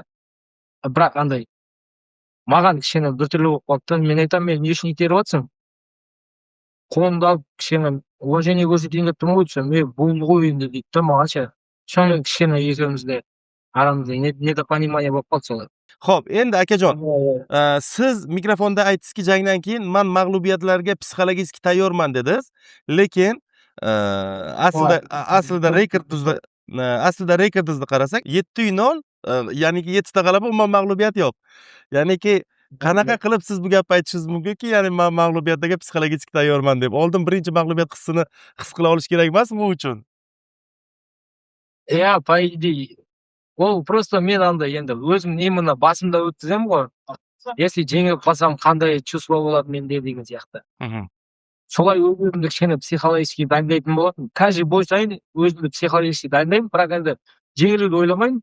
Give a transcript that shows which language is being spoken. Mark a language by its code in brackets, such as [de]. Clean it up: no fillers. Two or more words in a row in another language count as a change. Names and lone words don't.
[kk] Бірақ андай маған кішкене біртүрлі болып қалды. Мен айтамын, мен не үшін итеріп жатсың? Қолымды алып кішкене уважение көрсетейін деп тұрмын ғой, мен болды ғой енді дейді да маған ше. Сонымен кішкене екеумізде арамызда недопонимание болып қалды солай. [uz] Xo'p, endi akajon, siz mikrofonda aytdingizki, jangdan keyin men mag'lubiyatlarga psixologik tayyorman dedingiz, lekin aslida rekordingizni qarasak 7-0, ya'ni 7 ta g'alaba, umuman mag'lubiyat yo'q. Ya'niki qanaqa qilib siz bu gapni aytishingiz mumkinki, ya'ni men mag'lubiyatlarga psixologik tayyorman deb. Oldin birinchi mag'lubiyat hissini his qila olish kerak emasmi bu uchun? [ru] По идее, [kk] ол просто мен андай енді өзім именно басымда өткіземін ғой. Если жеңіліп қалсам қандай чувство болады менде деген сияқты. Солай өзімді кішкене психологически дайындайтын болатын. [ru] Каждый бой [kk] сайын өзімді психологически дайындаймын, бірақ енді жеңілуді ойламаймын.